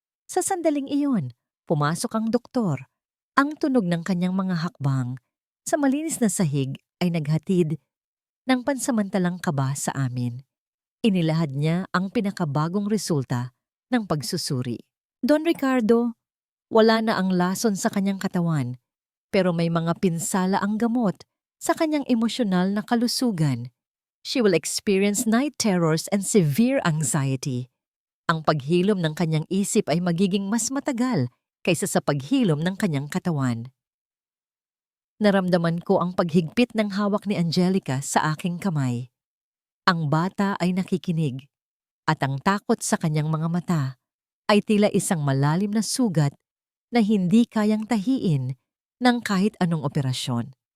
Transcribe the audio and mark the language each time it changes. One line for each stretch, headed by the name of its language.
Filipino: Sa sandaling iyon, pumasok ang doktor. Ang tunog ng kanyang mga hakbang sa malinis na sahig ay naghatid ng pansamantalang kaba sa amin. Inilahad niya ang pinakabagong resulta ng pagsusuri. Don Ricardo, wala na ang lason sa kanyang katawan, pero may mga pinsala ang gamot sa kanyang emosyonal na kalusugan.
English: She will experience night terrors and severe anxiety.
Filipino: Ang paghilom ng kanyang isip ay magiging mas matagal kaysa sa paghilom ng kanyang katawan. Naramdaman ko ang paghigpit ng hawak ni Angelica sa aking kamay. Ang bata ay nakikinig at ang takot sa kanyang mga mata ay tila isang malalim na sugat na hindi kayang tahiin ng kahit anong operasyon.